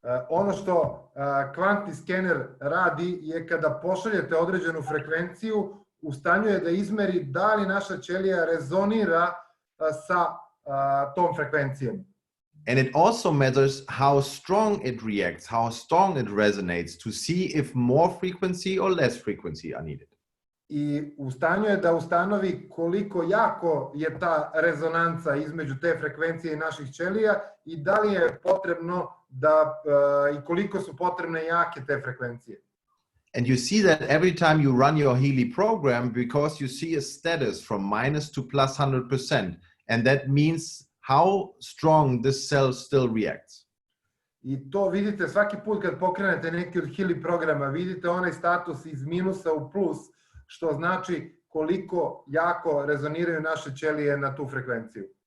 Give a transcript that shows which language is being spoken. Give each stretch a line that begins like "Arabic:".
Serbian: Ono što kvantni skener radi je kada pošaljete određenu frekvenciju, u stanju je da izmeri da li naša ćelija rezonira sa tom frekvencijom.
English: And it also measures how strong it reacts, how strong it resonates to see if more frequency or less frequency are needed.
Serbian: I u stanju je da ustanovi koliko jako je ta rezonanca između te frekvencije i naših ćelija i da li je potrebno i koliko su potrebne jake te frekvencije.
English: And you see that every time you run your Healy program because you see a status from minus to plus 100%. And that means how strong this cell still reacts.
Serbian: I to vidite svaki put kad pokrenete neki od Healy programa, vidite onaj status iz minusa u plus, što znači koliko jako rezoniraju naše ćelije na tu frekvenciju.